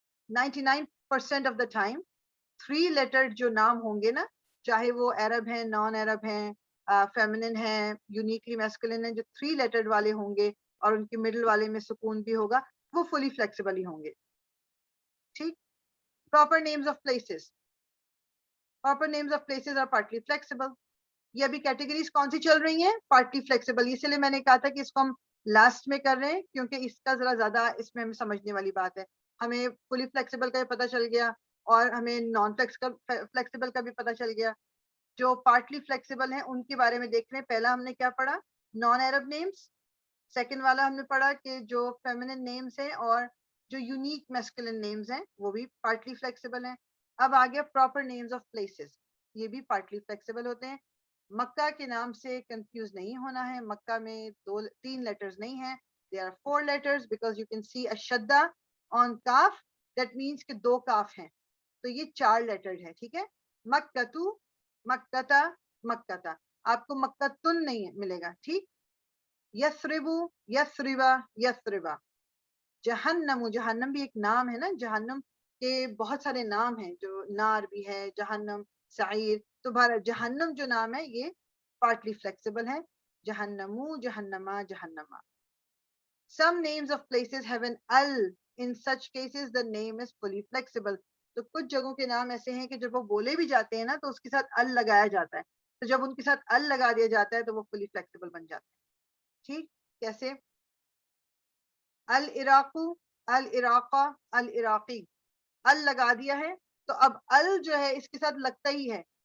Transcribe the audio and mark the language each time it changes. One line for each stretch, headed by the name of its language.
English: 99% of the time
Urdu: 3 letter جو نام ہوں گے نا، چاہے وہ عرب ہیں، نان عرب ہیں، فیمنن ہے، یونیکلی میسکولن ہے، جو 3 لیٹر والے ہوں گے اور ان کے مڈل والے میں سکون بھی ہوگا وہ فلی فلیکسیبل ہی ہوں گے. ٹھیک.
English: Proper names of places, proper names of places are partly flexible.
Urdu: یہ ابھی کیٹیگریز کون سی چل رہی ہیں؟ Partly flexible. اسی لیے میں نے کہا تھا کہ اس کو ہم لاسٹ میں کر رہے ہیں کیونکہ اس کا ذرا زیادہ اس میں ہمیں سمجھنے والی بات ہے. ہمیں فلی فلیکسیبل کا بھی پتہ چل گیا اور ہمیں نان فلیکسیبل کا بھی پتہ چل گیا. جو پارٹلی فلیکسیبل ہیں ان کے بارے میں دیکھ رہے ہیں. پہلا ہم نے کیا پڑھا؟ نان عرب نیمز. سیکنڈ والا ہم نے پڑھا کہ جو فیمنن نیمز ہیں اور جو یونیک میسکولن نیمز ہیں وہ بھی پارٹلی فلیکسیبل ہیں. اب آ گیا پراپر نیمز آف پلیسز، یہ بھی پارٹلی فلیکسیبل ہوتے ہیں. مکہ کے نام سے کنفیوز نہیں ہونا ہے. مکہ میں 3 لیٹرز نہیں ہیں،
English: there are 4 letters because you can see a shadda on kaf, that means
Urdu: کہ 2 کاف ہیں، تو یہ 4 لیٹرز ہے. ٹھیک ہے. مکتو، مکتا، مکتا. آپ کو مکتن نہیں ملے گا. ٹھیک. یثربو، یثربا، یثربا. جہنم، جہنم بھی ایک نام ہے نا، جہنم کے بہت سارے نام ہیں، جو نار بھی ہے، جہنم، سعیر. تو جہنم جو نام ہے یہ پارٹلی فلیکسیبل ہے. جہنمو، جہنما، جہنما.
English: Some names of places have an al. In such cases the name is fully flexible.
Urdu: تو کچھ جگہوں کے نام ایسے ہیں کہ جب وہ بولے بھی جاتے ہیں نا تو اس کے ساتھ ال لگایا جاتا ہے، تو جب ان کے ساتھ ال لگا دیا جاتا ہے تو وہ فلی فلیکسیبل بن جاتے ہیں. ٹھیک. کیسے؟ العراق، العراقہ، العراقی. ال لگا دیا ہے تو اب ال جو ہے اس کے ساتھ لگتا ہی ہے.